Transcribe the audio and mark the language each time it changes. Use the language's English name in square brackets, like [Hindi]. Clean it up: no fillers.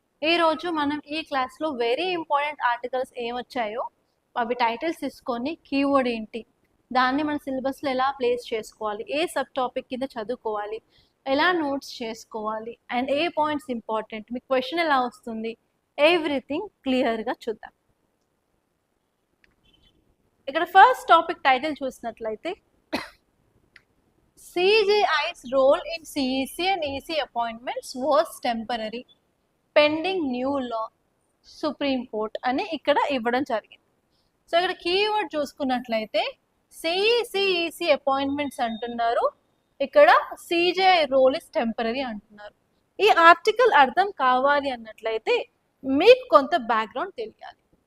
[Telugu] ఈరోజు మనం ఈ క్లాస్లో వెరీ ఇంపార్టెంట్ ఆర్టికల్స్ ఏమొచ్చాయో అవి టైటిల్స్ తీసుకొని కీవర్డ్ ఏంటి, దాన్ని మన సిలబస్లో ఎలా ప్లేస్ చేసుకోవాలి, ఏ సబ్ టాపిక్ కింద చదువుకోవాలి, ఎలా నోట్స్ చేసుకోవాలి అండ్ ఏ పాయింట్స్ ఇంపార్టెంట్, మీకు క్వశ్చన్ ఎలా వస్తుంది, ఎవ్రీథింగ్ క్లియర్గా చూద్దాం. ఇక్కడ ఫస్ట్ టాపిక్ టైటిల్ చూసినట్లయితే [English] CJI's role in CEC and EC appointments was temporary pending new law [Telugu] supreme court అని ఇక్కడ ఇవ్వడం జరిగింది. సో ఇక్కడ కీవర్డ్ చూసుకున్నట్లయితే CEC అపాయింట్మెంట్స్ అంటున్నారు, ఇక్కడ CJI రోల్ ఇస్ టెంపరరీ అంటున్నారు. ఈ ఆర్టికల్ అర్థం కావాలి అన్నట్లయితే మీకు కొంత బ్యాక్గ్రౌండ్ తెలియాలి.